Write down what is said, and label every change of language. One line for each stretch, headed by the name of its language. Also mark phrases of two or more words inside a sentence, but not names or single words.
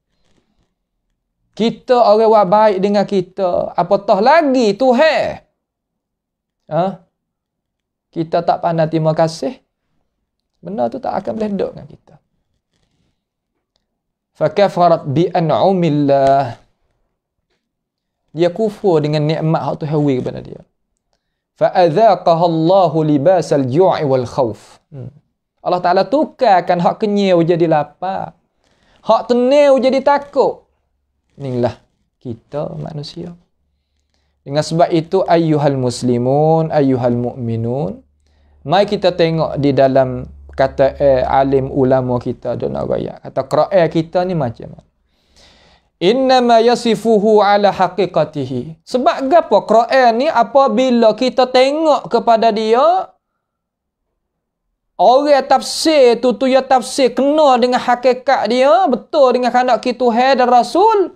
Malay: Kita orang buat baik dengan kita, apatah lagi Tuhan. Kita tak pandai terima kasih. Benda tu tak akan boleh duduk dengan kita.
Arabic: فكفرت بأنعم الله.
Malay: Dia kufur dengan nikmat hak Tuhan beri kepada dia.
Arabic: فأذاقها الله لباس الجوع والخوف.
Malay: Allah Ta'ala tukarkan hak kenyau jadi lapar. Hak tenau jadi takut. Inilah kita manusia. Dengan sebab itu
Arabic: أيها المسلمون أيها المؤمنون,
Malay: mari kita tengok di dalam kata alim ulama kita dan agaya. Kata Quran kita ni macam mana?
Arabic: إنما يصفه على حقيقته.
Malay: Sebab apa Quran ni apabila kita tengok kepada dia, orang tafsir tu ya tafsir kena dengan hakikat dia, betul dengan kehendak Tuhan dan Rasul.